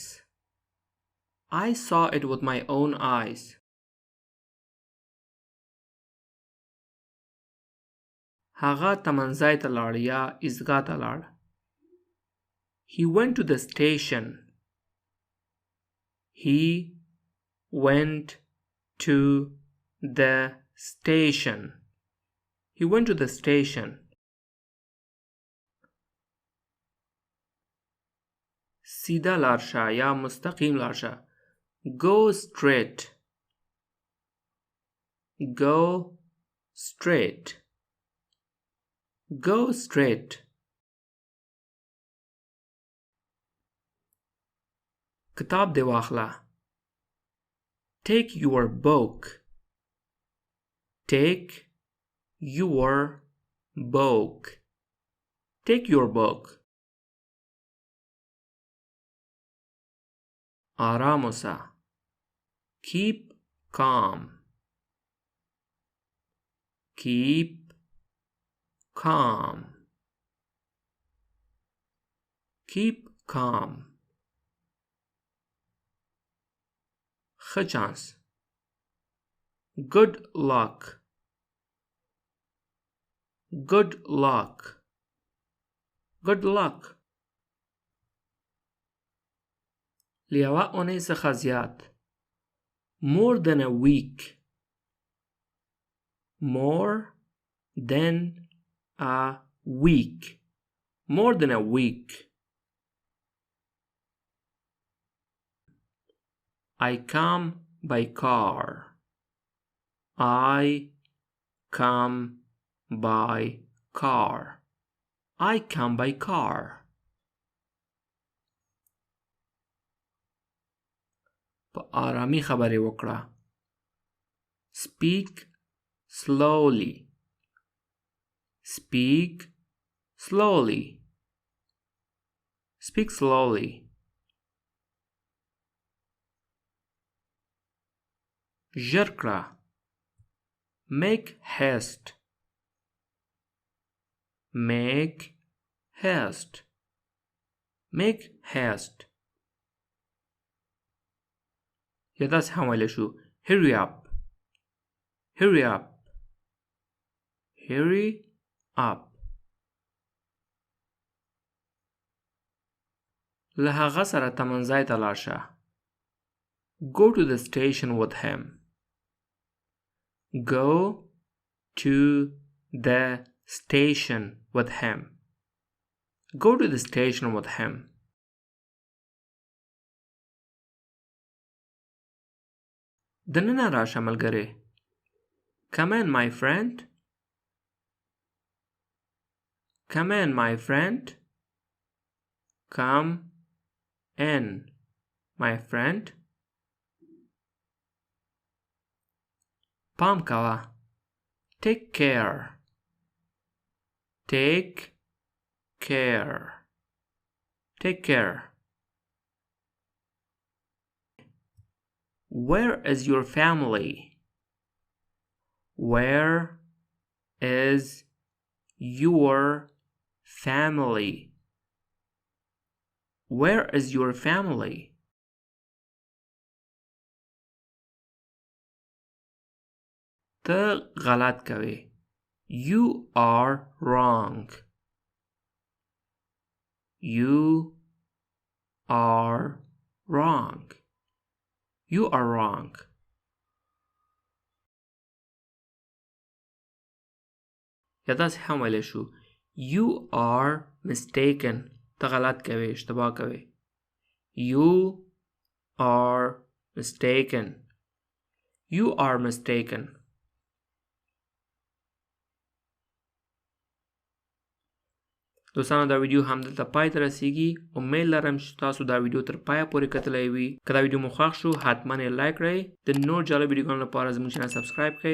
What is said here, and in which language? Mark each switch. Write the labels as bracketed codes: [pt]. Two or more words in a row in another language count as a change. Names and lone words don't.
[en] I saw it with my own eyes. [ps] هغه تمنځای ته لاړ یا عیزګاه ته لاړ. [en] He went to the station. He went to the station. He went to the station. [ps] سیده لاړ شه یا مستقیم لاړ شه. [en] Go straight. Go straight. Go straight. [ps] کتاب دې واخله. [en] Take your book. Take your book. Take your book. [ps] آرام اوسه. [en] Keep calm. Keep calm. Keep calm. [ps] ښه چانس. [en] Good luck. Good luck. Good luck. [ps] له یوه اونۍ څخه زیات. [en] More than a week. More than a week. more than a week. I come by car. I come by car. I come by car. [ps] په آرامي خبرې وکړه. [en] Speak slowly. Speak slowly. Speak slowly. [ps] ژر کړه. [en] Make haste. Make haste. Make haste. [ps] یا داسې هم ویلی شو. [en] Hurry up. Hurry up. Hurry up. [ps] له هغه سره تمنځای ته لاړ شه. [en] Go to the station with him. Go to the station with him. Go to the station with him. [ps] دننه راشه ملګری. [en] Come in, my friend. Come in, my friend. Come in, my friend. [ps] پام کوه. [en] Take care. Take care. Take care. Where is your family? Where is your family? Where is your family? [ps] ته غلط کوي. [en] You are wrong. You are wrong. You are wrong. [ps] یا داسې هم ویلی شو. [en] You are mistaken. [ps] ته غلط کوي. اشتباه کوي. [en] You are mistaken. You are mistaken. [ps] دوستانو دا ویډیو هم دلته پای ته رسیږي. امید لرم چې تاسو دا ویډیو تر پایه پورې کتلی وي. که دا ویډیو مو خوښ شو حتما یې لایک کړئ. د نور جالب ویډیوګانو لپاره زموږ [en] channel subscribe [ps] کړئ.